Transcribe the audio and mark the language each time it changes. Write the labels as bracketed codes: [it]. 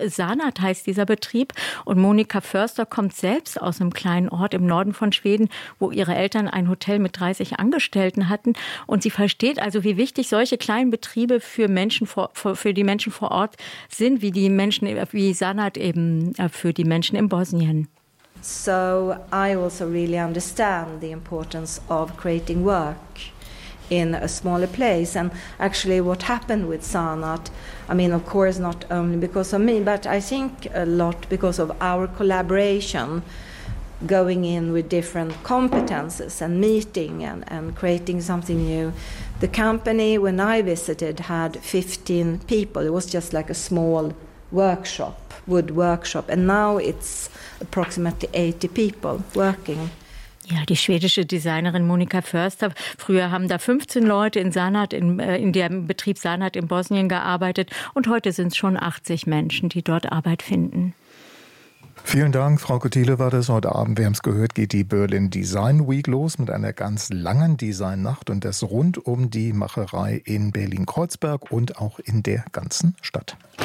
[de] Sanat heißt dieser Betrieb. Und Monika Förster kommt selbst aus einem kleinen Ort im Norden von Schweden, wo ihre Eltern ein Hotel mit 30 Angestellten hatten. Und sie versteht also, wie wichtig solche kleinen Betriebe für die Menschen vor Ort sind, wie Sanat eben für die Menschen in Bosnien. [en] So I also really understand the importance of creating work in a smaller place. And actually what happened with Sanat, I mean, of course, not only because of me, but I think a lot because of our collaboration, going in with different competences and meeting and creating something new. The company, when I visited, had 15 people. It was just like a small workshop, wood workshop. And now it's approximately 80 people working. [de] Ja, die schwedische Designerin Monika Förster, früher haben da 15 Leute in Sanat, in dem Betrieb Sanat in Bosnien gearbeitet und heute sind es schon 80 Menschen, die dort Arbeit finden. Vielen Dank, Frau Kutile war das. Heute Abend, wir haben es gehört, geht die Berlin Design Week los mit einer ganz langen Designnacht und das rund um die Macherei in Berlin-Kreuzberg und auch in der ganzen Stadt.